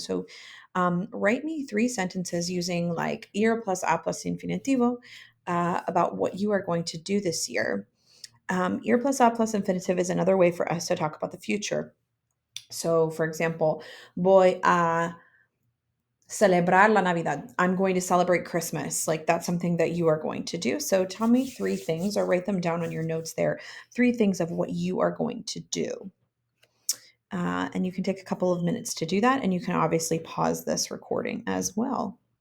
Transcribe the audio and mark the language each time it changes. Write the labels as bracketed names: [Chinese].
[English] So write me three sentences using like ir plus a plus infinitivo about what you are going to do this year. Ir plus a plus infinitive is another way for us to talk about the future. So, for example, [Spanish] voy a celebrar la Navidad. [English] I'm going to celebrate Christmas. Like that's something that you are going to do. So, tell me three things or write them down on your notes there. Three things of what you are going to do. And you can take a couple of minutes to do that. And you can obviously pause this recording as well.